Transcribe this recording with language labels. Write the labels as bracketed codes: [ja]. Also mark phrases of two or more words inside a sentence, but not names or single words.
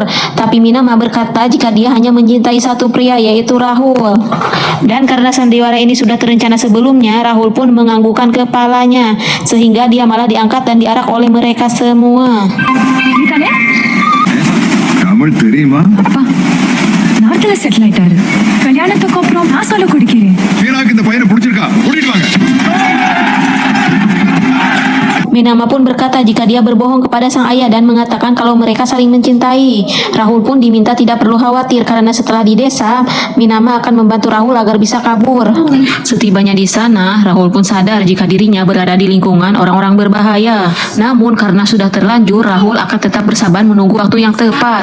[id] Tapi Minama berkata jika dia hanya mencintai satu pria, yaitu Rahul. Dan karena sandiwara ini sudah terencana sebelumnya, Rahul pun menganggukkan kepalanya sehingga dia malah diangkat dan diarak oleh mereka semua. Kamu terima? [ta] அப்பா நார்த்ல செட்டில் ஆயிட்டாரு. கல்யாணத்துக்கு அப்புறம் நான் சொல்ல குடிக்கிறேன். வீராக்கு இந்த பையனை பிடிச்சிருக்கா, கூட்டிட்டு வாங்க. [id] Minama pun berkata jika dia berbohong kepada sang ayah dan mengatakan kalau mereka saling mencintai. Rahul pun diminta tidak perlu khawatir karena setelah di desa, Minama akan membantu Rahul agar bisa kabur. Setibanya di sana, Rahul pun sadar jika dirinya berada di lingkungan orang-orang berbahaya. Namun karena sudah terlanjur, Rahul akan tetap bersabar menunggu waktu yang tepat.